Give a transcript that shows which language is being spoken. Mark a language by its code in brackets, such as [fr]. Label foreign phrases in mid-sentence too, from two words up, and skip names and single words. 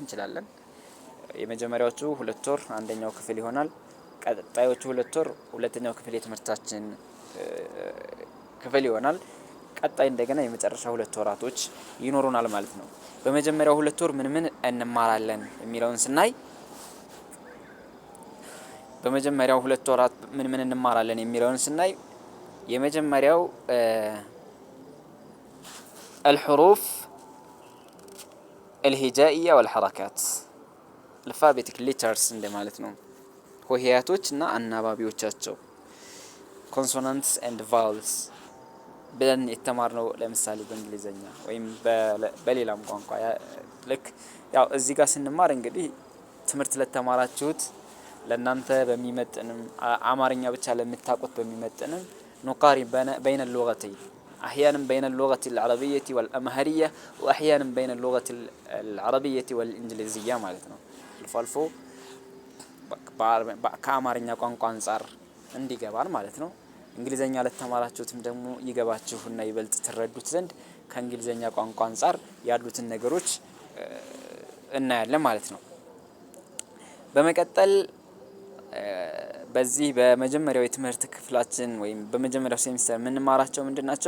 [am] እንችላለን። የመጀመሪያዎቹ 2 ወር አንደኛው ክፍል ይሆናል። ቀጣዮቹ 2 ወር ሁለተኛው ክፍል የትምህርታችን ክፍል ይሆናል። ቀጣይ እንደገና የመጨረሻ 2 ወራቶች ይኖሩናል ማለት ነው። በመጀመሪያው 2 ወር ምን እንማራለን የሚለውን ስናይ በመጀመሪያው 2 ወራት ምን እንማራለን የሚለውን ስናይ የመጀመሪያው [ar] الحروف الهجائية والحركات [en] alphabetic letters [am] እንደማለት ነው። ሆሄያቶች እና አናባቢዎቻቸው [en] consonants and vowels [am] ብለን የተማርነው ለምሳሌ በእንግሊዘኛ ወይም በሌላም ቋንቋ ልክ ያው እዚህ ጋር ስንማር እንግዲህ ትምህርት ለተማራችሁት ለእናንተ በሚመጥንም አማርኛ ብቻ ለምታውቁት በሚመጥንም [ar] نقارن بين اللغتين احيانا بين اللغة العربية والأمهرية واحيانا بين اللغة العربية والإنجليزية [am] ማለት ነው። አልፎ አልፎ ከአማርኛ ቋንቋ አንፃር እንዲገባን ማለት ነው። እንግሊዘኛ ለተማራችሁትም ደግሞ ይገባችሁና ይበልጥ ትረዱት ዘንድ ከእንግሊዘኛ ቋንቋ አንፃር ያሉትን ነገሮች እናያለን ማለት ነው። በመቀጠል በዚህ በመጀመሪያው የትምህርት ክፍላችን ወይም በመጀመሪያው ሴሚስተር የምንማራቸው ምንድናቸው?